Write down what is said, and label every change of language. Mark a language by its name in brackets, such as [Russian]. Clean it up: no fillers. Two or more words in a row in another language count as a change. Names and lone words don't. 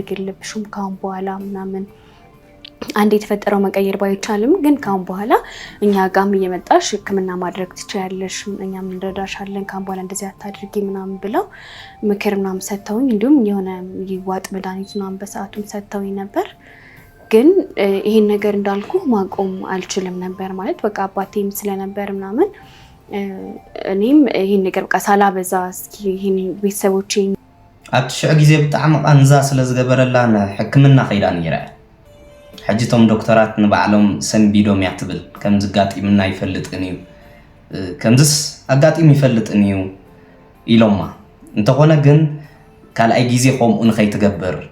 [Amharic] የለብሽም ካሁን በኋላ ምናምን አንድ የተፈጠረው መቀየር ባይቻልም ግን ካሁን በኋላ እኛ ጋም እየመጣሽ ሕክምና ማድረግ ትችያለሽ፣ እኛም እንረዳሻለን፣ ካሁን በኋላ እንደዚህ አታድርጊ ምናምን ብለው ምክር ምናምን ሰጥተውኝ እንዲሁም የሆነ ይዋጥ መድኃኒት ምናምን በሰዓቱም ሰጥተውኝ ነበር። ግን ይሄን ነገር እንዳልኩ ማቆም አልችልም ነበር ማለት በቃ አባቴም ስለነበር ምናምን እኔም ይሄን ነገር በቃ ሳላበዛ እስኪ ይሄን ቤተሰቦቼ [Tigrinya] አትሽዕ ጊዜ ብጣዕሚ ቃንዛ ስለዝገበረላ ሕክምና ኸይዳ ነይራ ሕጂቶም ዶክተራት ንባዕሎም ሰንቢዶም እያ ትብል ከምዚ ኣጋጢምና ይፈልጥን እዩ ከምዚስ ኣጋጢም ይፈልጥን እዩ ኢሎማ እንተኾነ ግን ካልኣይ ጊዜ ከምኡ ንኸይትገብር